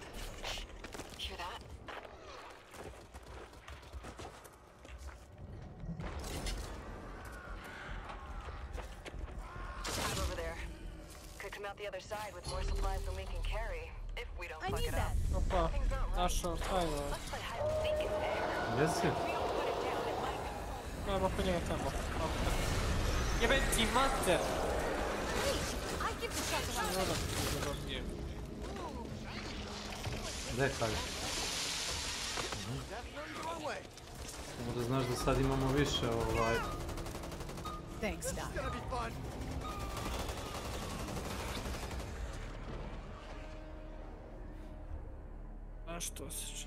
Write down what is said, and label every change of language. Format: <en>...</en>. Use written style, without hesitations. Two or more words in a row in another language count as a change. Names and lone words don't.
<en>Hear that? Tab over there. Could come out the other side with more supplies than we can carry. If we don't fuck it up.</en> <hr>Opa, našao tajno.</hr> <en>Let's play hide and seek in there.</en> <hr>Jesi? Ajmo oko njega tamo. Jebe ti mater!</hr> <en>I give the shot around.</en> <hr>Gdje kaj? Samo da znaš da sad imamo više</hr> <en>Thanks, Doc.</en> <hr>A što se čini?</hr>